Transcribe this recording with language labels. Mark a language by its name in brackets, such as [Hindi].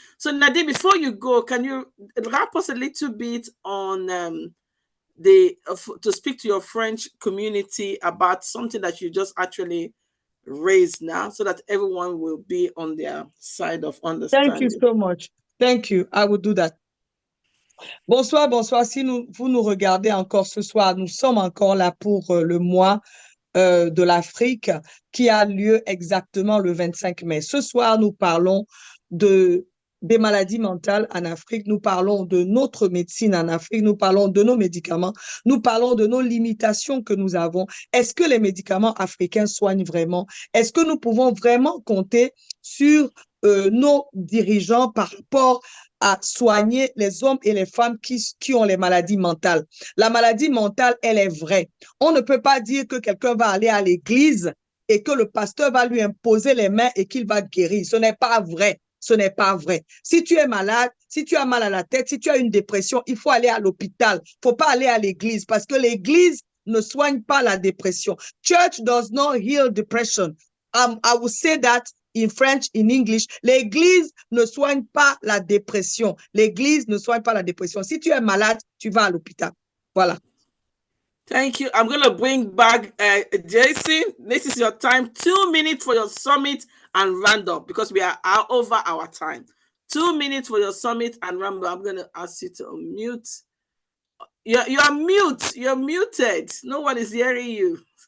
[English] So Nadine, before you go, can you wrap us a little bit on to speak to your French community about something that you just actually raised now, so that everyone will be on their side of Thank you understanding. so much. Thank you. I will do that. [French] Bonsoir, bonsoir. Si vous nous regardez encore ce soir, nous sommes encore là pour le mois de l'Afrique qui a lieu exactement le 25 mai. Ce soir, nous parlons des maladies mentales en Afrique, nous parlons de notre médecine en Afrique, nous parlons de nos médicaments, nous parlons de nos limitations que nous avons. Est-ce que les médicaments africains soignent vraiment? Est-ce que nous pouvons vraiment compter sur nos dirigeants par rapport à soigner les hommes et les femmes qui ont les maladies mentales? La maladie mentale, elle est vraie. On ne peut pas dire que quelqu'un va aller à l'église et que le pasteur va lui imposer les mains et qu'il va guérir. Ce n'est pas vrai. Ce n'est pas vrai. Si tu es malade, si tu as mal à la tête, si tu as une dépression, il faut aller à l'hôpital. Il ne faut pas aller à l'église parce que l'église ne soigne pas la dépression. [English] Church does not heal depression. I will say that in French, in English. [French] L'église ne soigne pas la dépression. L'église ne soigne pas la dépression. Si tu es malade, tu vas à l'hôpital. Voilà. [English] Thank you. I'm going to bring back Jason. This is your time. 2 minutes for your summit and round up, because we are over our time. 2 minutes for your summit and round up. I'm going to ask you to unmute. You're mute. You're muted. No one is hearing you.